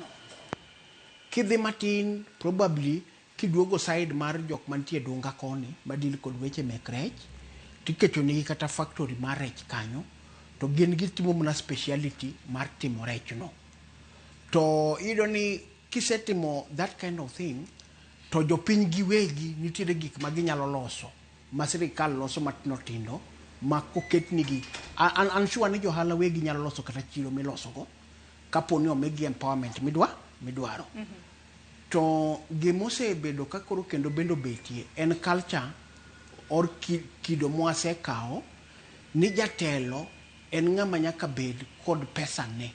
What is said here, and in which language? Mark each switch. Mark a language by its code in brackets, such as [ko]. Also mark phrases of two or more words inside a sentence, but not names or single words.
[luo] Kidhi matin, probably kiduogo side mar jok mantie Dunga koni madil kod weche mek rech, tiketo nigi kata factory mar rech kanyo, to gin gitimo mana speciality mar timo rech no. To iyudo ni kisetimo [en] that kind of thing, [luo] to jopiny giwegi nitiere gik ma ginyalo loso, ma sirikal loso matino tindo, ma koket nigi, an sure ni johala wegi nyalo loso kata chiro miloso go, kapo ni omigi empowerment midwaro. To gimose bedo kakoro kendo bendo betie en [en] culture or [luo] kido mwasekao ni jatelo en ng'ama nyaka bed kod pesa ne.